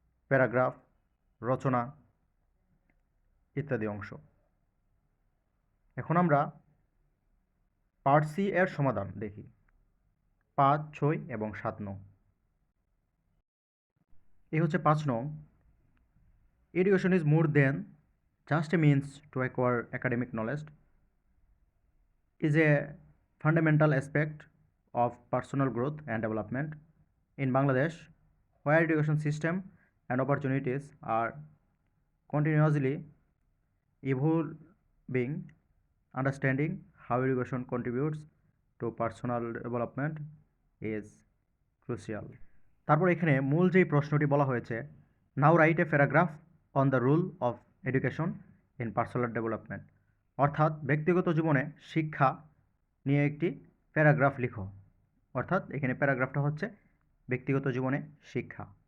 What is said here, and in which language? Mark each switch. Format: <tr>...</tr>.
<bn>Paragraph, রচনা ইত্যাদি অংশ। এখন আমরা পার্ট সি এর সমাধান দেখি ৫, ৬ এবং ৭ নং। এই হচ্ছে ৫ নং।</bn> <en>Education is more than just a means to acquire academic knowledge, is a fundamental aspect of personal growth and development in Bangladesh, where education system and opportunities are continuously evolving. Understanding how education contributes to personal development is crucial.</en> <bn>তারপর এখানে মূল যেই প্রশ্নটি বলা হয়েছে,</bn> <en>now write a paragraph on the rule of education in personal development,</en> <bn>অর্থাৎ ব্যক্তিগত জীবনে শিক্ষা নিয়ে একটি প্যারাগ্রাফ লিখো। অর্থাৎ এখানে প্যারাগ্রাফটা হচ্ছে ব্যক্তিগত জীবনে শিক্ষা।</bn>